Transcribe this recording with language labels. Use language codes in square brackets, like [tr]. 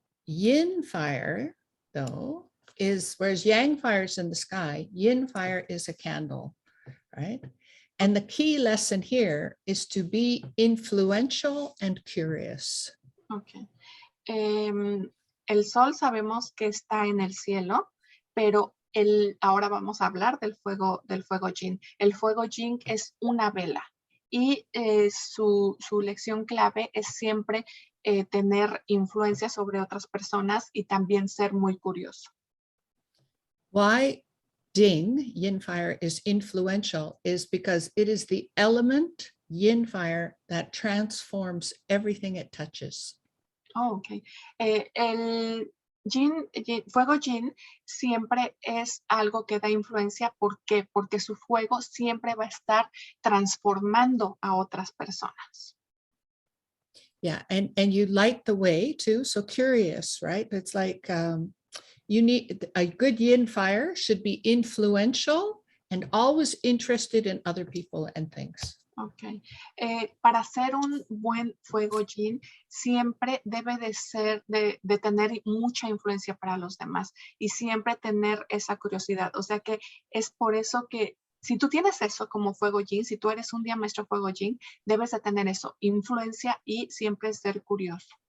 [en] Yin fire, though, is, whereas yang fire is in the sky, yin fire is a candle, right? And the key lesson here is to be influential and curious. Okay. [es] El sol sabemos que está en el cielo, pero ahora vamos a hablar del fuego yin. El fuego yin es una vela y su lección clave es siempre tener influencia sobre otras personas y también ser muy curioso. [en] Why yin fire is influential is because it is the element yin fire that transforms everything it touches. Oh, ok. [es] El fuego yin siempre es algo que da influencia. ¿Por qué? Porque su fuego siempre va a estar transformando a otras personas. [en] Yeah, and you light the way too, so curious, right? It's like you need a good yin fire should be influential and always interested in other people and things. Ok. [es] Para hacer un buen fuego yin, siempre debe de tener mucha influencia para los demás y siempre tener esa curiosidad. O sea que es por eso que si tú tienes eso como fuego yin, si tú eres un día maestro fuego yin, debes de tener eso, influencia y siempre ser curioso.